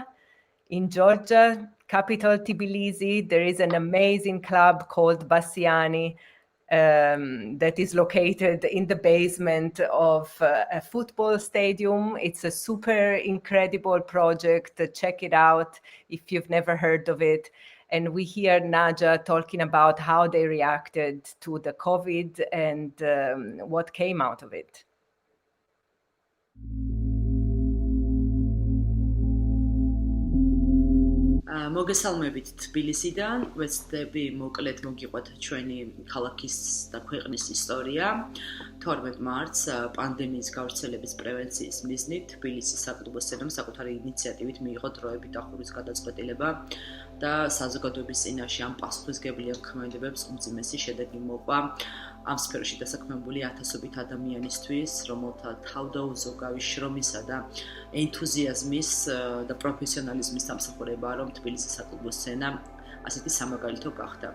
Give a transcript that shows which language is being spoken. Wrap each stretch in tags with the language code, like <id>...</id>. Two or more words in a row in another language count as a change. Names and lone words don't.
<en>In Georgia, capital Tbilisi, there is an amazing club called Bassiani that is located in the basement of a football stadium. It's a super incredible project. Check it out if you've never heard of it. And we hear Naja talking about how they reacted to the COVID and what came out of it.</en> <ka>მოგესალმებით თბილისიდან, ვეცდები მოკლედ მოგიყვეთ ჩვენი ქალაქის და ქვეყნის ისტორია. 12 მარტს პანდემიის გავრცელების პრევენციის მიზნით თბილისის საკუთრებო სცენამ საკუთარი ინიციატივით მიიღო დროებით დახურვის გადაწყვეტილება და საზოგადოების წინაშე ამ პასუხისმგებლიან ქმედებებს უმძიმესი შედეგი მოყვა ამ სფეროში დასაქმებული ათასობით ადამიანისთვის, რომელთა თავდაუზოგავი შრომისა და ენთუზიაზმის და პროფესიონალიზმის დამსახურებაა, რომ თბილისის საკუთრებო სცენა ასეთი სამაგალითო გახდა.</ka>